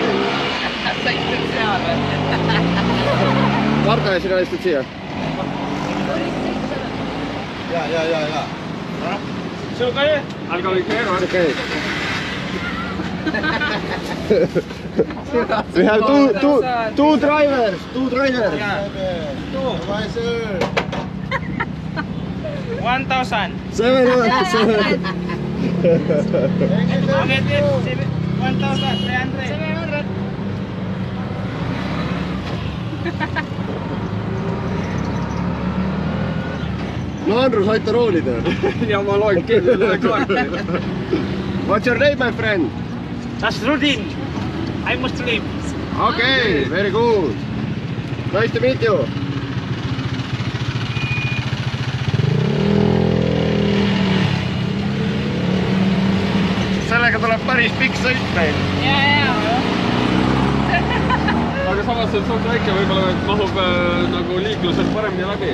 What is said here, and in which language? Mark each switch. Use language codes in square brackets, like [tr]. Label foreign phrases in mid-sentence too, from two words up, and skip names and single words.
[et] Sa istud seal või? Marta ja sina istud siia? Ja. See on okei? Alga oli keeru. [en] It's okay. We have two drivers. Two. 1,000. 700. 1,300. [et] No Andrus, aita roolida. Ja ma loen keele kaarti. [en] What's your name, my friend? Nasruddin. I'm Muslim. Okay, very good. Nice to meet you. [et] Sellega tuleb päris pikk sõit meil. Aga samas see on suht väike, võib-olla mahub nagu liiklused paremini läbi.